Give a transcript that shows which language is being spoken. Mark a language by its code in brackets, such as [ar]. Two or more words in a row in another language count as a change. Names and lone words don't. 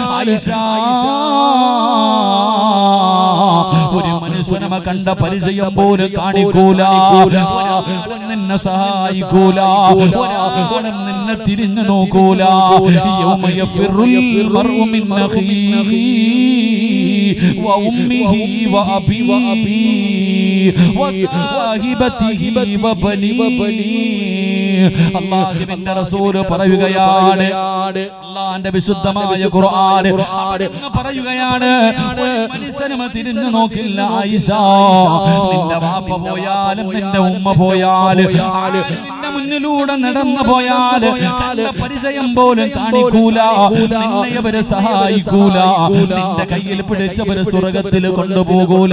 [ml] ഒരു മനുഷ്യനമ കണ്ട പരിചയം പോലും കാണിക്കൂല, ഒരാളും നിന്നെ സഹായിക്കൂല, ഒരാളും നിന്നെ തിരിഞ്ഞു നോക്കൂല. [ar] يوم يفر المرء من أخيه وأمه وأبيه وصاحبته وبنيه. [ml] അല്ലാഹുവിന്റെ റസൂൽ പറയുകയാണ്, അല്ലാഹുവിന്റെ വിശുദ്ധമായ ഖുർആൻ പറയുകയാണ്, ഒരു മനുഷ്യനും തിരിഞ്ഞു നോക്കില്ല ആയിഷ. നിന്റെ വാപ്പ പോയാലും നിന്റെ ഉമ്മ പോയാലും നിന്റെ മുന്നിലൂടെ നടന്നു പോയാൽ പരിചയം പോലും കാണിക്കൂല, നിന്നെ അവരെ സഹായിക്കൂല, നിന്റെ കയ്യിൽ പിടിച്ചവര് സ്വർഗത്തിൽ കൊണ്ടുപോകൂല.